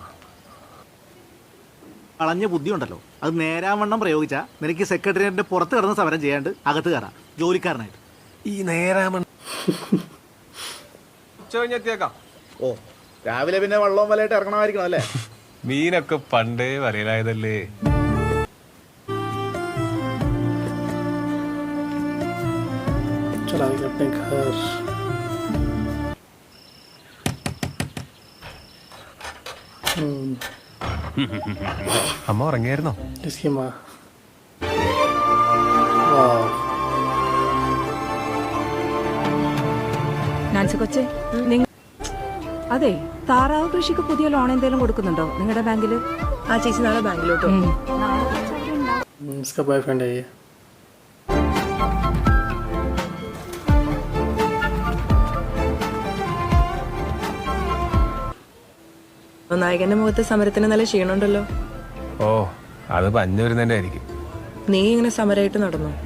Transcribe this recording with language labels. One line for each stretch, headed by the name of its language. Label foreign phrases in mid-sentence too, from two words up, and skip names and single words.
Malayalam: കളഞ്ഞ ബുദ്ധി ഉണ്ടല്ലോ, അത് നേരാവണ്ണം പ്രയോഗിച്ചാ നിനക്ക് സെക്രട്ടേറിയറ്റിന്റെ പുറത്ത് കിടന്ന് സമരം ചെയ്യാണ്ട് അകത്ത് കയറാം ജോലിക്കാരനായിട്ട്. ഈ നേരാമൺ ഉച്ച കഴിഞ്ഞെത്തിയേക്കാം. ഓ, രാവിലെ പിന്നെ വള്ളവും വലയിട്ട് ഇറങ്ങണമായിരിക്കണം അല്ലേ? മീനൊക്കെ പണ്ടേ വരയിലായതല്ലേ.
Hindi: चला गया अपने घर.
Malayalam: അമ്മ ഉറങ്ങിയായിരുന്നോ?
Hindi: इसकी माँ. वाह.
Malayalam: നാൻസി കൊച്ചേ, നിങ്ങൾ അതെ താറാവ് കൃഷിക്ക് പുതിയ ലോൺ എന്തെങ്കിലും കൊടുക്കുന്നുണ്ടോ നിങ്ങളുടെ ബാങ്കില്? ആ ചേച്ചി നാളെ ബാങ്കിലോട്ടോ.
Hindi: इसका बॉयफ्रेंड है ये.
Malayalam: നായകന്റെ മുഖത്ത് സമരത്തിന് നല്ല ക്ഷീണമുണ്ടല്ലോ. ഓ, അത് പഞ്ഞു വരുന്നതിന്റെ ആയിരിക്കും. നീ ഇങ്ങനെ സമരമായിട്ട് നടന്നു?